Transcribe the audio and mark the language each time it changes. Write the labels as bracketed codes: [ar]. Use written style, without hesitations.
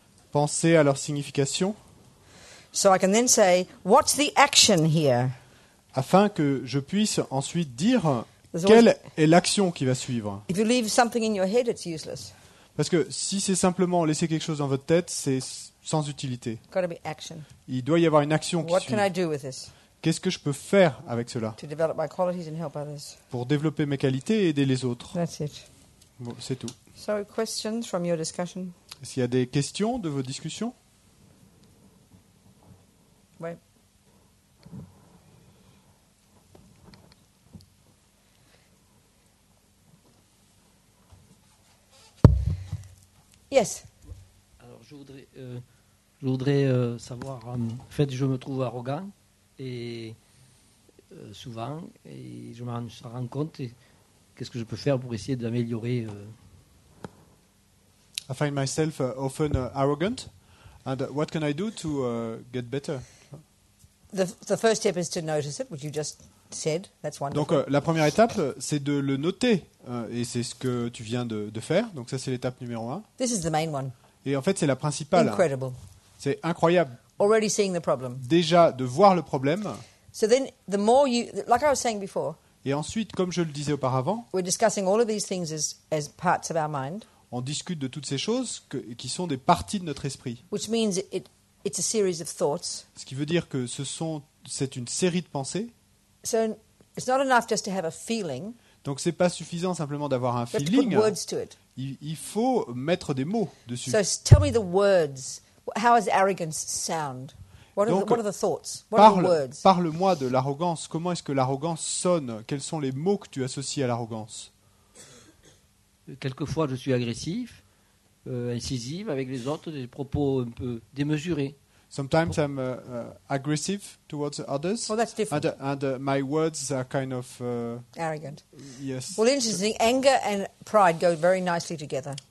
[fr] penser à leur signification, [en] so I can then say, what's the action here? [fr] afin que je puisse ensuite dire [en] There's [fr] quelle est l'action qui va suivre. [en] If you leave something in your head, it's useless. [fr] Parce que si c'est simplement laisser quelque chose dans votre tête, c'est sans utilité. [en] Got to be action. [fr] Il doit y avoir une action qui [en] What [fr] suit. [en] can I do with this [fr] Qu'est-ce que je peux faire avec cela [en] to develop my qualities and help others? [fr] pour développer mes qualités et aider les autres? [en] That's it. [fr] Bon, c'est tout. [en] So, questions from your discussion? [fr] Est-ce qu'il y a des questions de vos discussions? [en] Wait. Yes. [fr] Alors, je voudrais savoir, en fait, je me trouve arrogant et souvent, et je m'en rends compte. Et qu'est-ce que je peux faire pour essayer d'améliorer [en] I find myself often arrogant, and what can I do to get better? The first step is to notice it, which you just said. That's wonderful. [fr] Donc la première étape, c'est de le noter, et c'est ce que tu viens de faire. Donc ça, c'est l'étape numéro 1. [en] This is the main one. [fr] Et en fait, c'est la principale. [en] Incredible. [fr] C'est incroyable. [en] Already seeing the problem. [fr] Déjà, de voir le problème, [en] So then, the more you, like I was saying before, [fr] et ensuite, comme je le disais auparavant, [en] we're discussing all of these things as parts of our mind, [fr] on discute de toutes ces choses qui sont des parties de notre esprit. [en] which means it's a series of thoughts. [fr] Ce qui veut dire que c'est une série de pensées. [en] So it's not enough just to have a feeling. [fr] Donc c'est pas suffisant simplement d'avoir un [en] You have to feeling. put words to it. [fr] Il faut mettre des mots dessus. [en] So tell me the words. How does arrogance sound? What are the thoughts? What are the words? [fr] Parle-moi de l'arrogance. Comment est-ce que l'arrogance sonne? Quels sont les mots que tu associes à l'arrogance? Quelquefois, je suis agressif, incisif avec les autres, des propos un peu démesurés. [en] Sometimes I'm aggressive towards others, Well, that's different. and my words are kind of Arrogant. yes. Well, interesting. Anger and pride go very nicely together.